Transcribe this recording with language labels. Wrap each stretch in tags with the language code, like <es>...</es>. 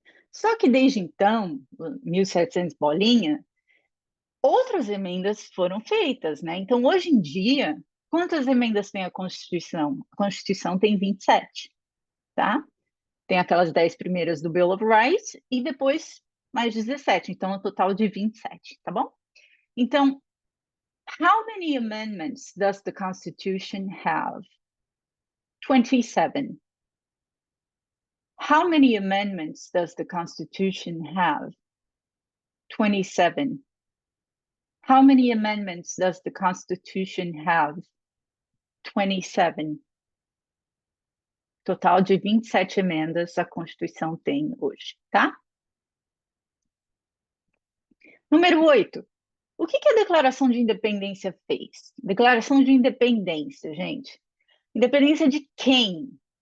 <pt>Só que desde então, 1700 bolinha, outras emendas foram feitas, né? Então, hoje em dia, quantas emendas tem a Constituição? A Constituição tem 27, tá? Tem aquelas 10 primeiras do Bill of Rights e depois mais 17, então um total de 27, tá bom?</pt> <en>Então, how many amendments does the Constitution have? 27. How many amendments does the Constitution have? 27. How many amendments does the Constitution have? 27.</en> <pt>Total de 27 emendas a Constituição tem hoje, tá? Número 8. O que a Declaração de Independência fez? Declaração de Independência, gente. Independência de quem?</pt>